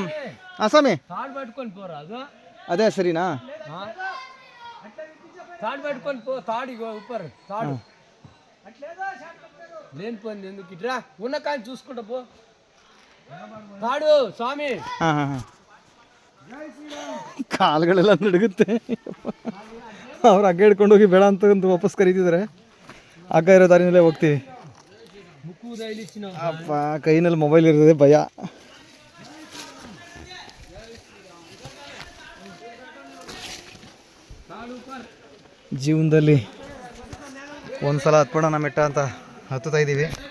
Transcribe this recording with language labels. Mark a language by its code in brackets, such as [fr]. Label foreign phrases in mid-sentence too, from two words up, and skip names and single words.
[te] స్వామి అదే సరేనా? తాడు పట్టుకొని పో. తాడు ఉప్పర్ తాడు లేని పని ఎందుకు ఇట్రా ఉన్న కానీ చూసుకుంటా పో. తాడు ಸ್ವಾಮಿ. [kn] ಕಾಲುಗಳೆಲ್ಲ ನಡುಗುತ್ತೆ. ಅವ್ರು ಹಗ್ಗ ಹಿಡ್ಕೊಂಡು ಹೋಗಿ ಬೇಡ ಅಂತ ವಾಪಸ್ ಕರೀತಿದ್ದಾರೆ. ಹಗ್ಗ ಇರೋ ದಾರಿನಲ್ಲೇ ಹೋಗ್ತೀವಿ. ಅಪ್ಪ ಕೈನಲ್ಲಿ ಮೊಬೈಲ್ ಇರ್ತದೆ, ಭಯ. ಜೀವನದಲ್ಲಿ ಒಂದ್ಸಲ ಹತ್ಬಿಡೋಣ ಮೆಟ್ಟ ಅಂತ ಹತ್ತುತ್ತಾ ಇದ್ದೀವಿ.